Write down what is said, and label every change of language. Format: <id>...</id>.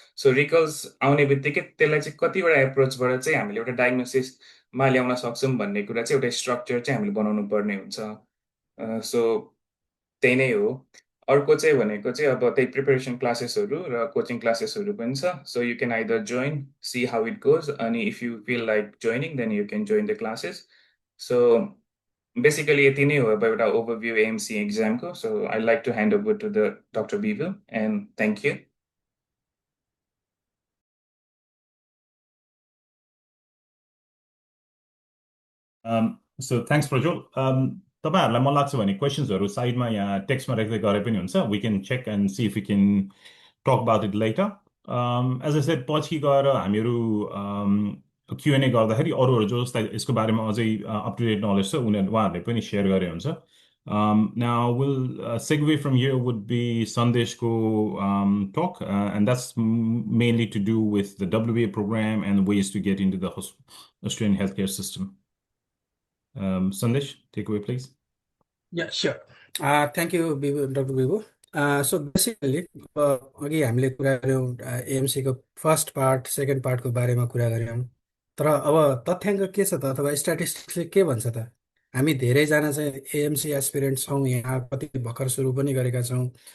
<ne>So रिकल्स आउने बित्तिकै त्यसलाई चाहिँ कतिवटा एप्रोचबाट चाहिँ हामीले एउटा डायग्नोसिसमा ल्याउन सक्छौँ भन्ने कुरा चाहिँ एउटा स्ट्रक्चर चाहिँ हामीले बनाउनु पर्ने हुन्छ। सो त्यही नै हो। अर्को चाहिँ भनेको चाहिँ अब त्यही प्रिपरेसन क्लासेसहरू र कोचिङ क्लासेसहरू पनि छ।</ne> <en>So you can either join, see how it goes, अनि if you feel like joining then you can join the classes.</en> <ne>So basically यति नै हो अब एउटा overview AMC एक्जामको।</ne> <en>So I like to hand over to the doctor Bibhu, and thank you. So thanks, Prajwal.</en> <ne>तपाईँहरूलाई मन लाग्छ भने क्वेसन्सहरू साइडमा यहाँ टेक्स्टमा राख्दै गरे पनि हुन्छ।</ne> <en>We can check and see if we can talk about it later. As I said</en> <ne>पछि गएर हामीहरू क्युएनए गर्दाखेरि अरूहरू जसलाई यसको बारेमा अझै अप टु डेट नलेज छ उहाँहरूले पनि सेयर गरे हुन्छ।</ne> <en>Now we'll segue from here would be Sandesh's talk, and that's mainly to do with the WBA program and ways to get into the Australian healthcare system. Sandesh, take away, please. Yeah, sure. Thank you, Dr. Bibhu.</en> <ne>So basically, अघि हामीले कुरा गऱ्यौँ एएमसीको first part second पार्टको बारेमा कुरा गऱ्यौँ, तर अब तथ्याङ्क के छ त, अथवा स्ट्याटिस्टिक्सले के भन्छ त? हामी धेरैजना चाहिँ एएमसी एस्पिरेन्ट छौँ, यहाँ कति भर्खर सुरु पनि गरेका छौँ।</ne>